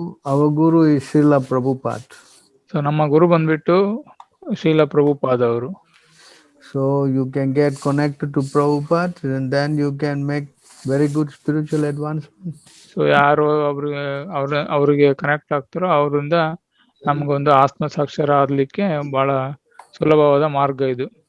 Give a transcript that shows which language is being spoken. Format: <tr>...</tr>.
<en>Our guru is Srila Prabhupada.</en> <kn>So ನಮ್ಮ ಗುರು ಬಂದ್ಬಿಟ್ಟು ಶ್ರೀಲ ಪ್ರಭುಪಾದ ಅವರು.</kn> <en>So you can get connected to Prabhupada and then you can make very good spiritual advancement.</en> <kn>So ಯಾರು ಅವ್ರಿಗೆ connect ಆಗ್ತಾರೋ ಅವರಿಂದ ನಮ್ಗೊಂದು ಆತ್ಮಸಾಕ್ಷರ ಆಗ್ಲಿಕ್ಕೆ ಬಹಳ ಸುಲಭವಾದ ಮಾರ್ಗ ಇದು.</kn>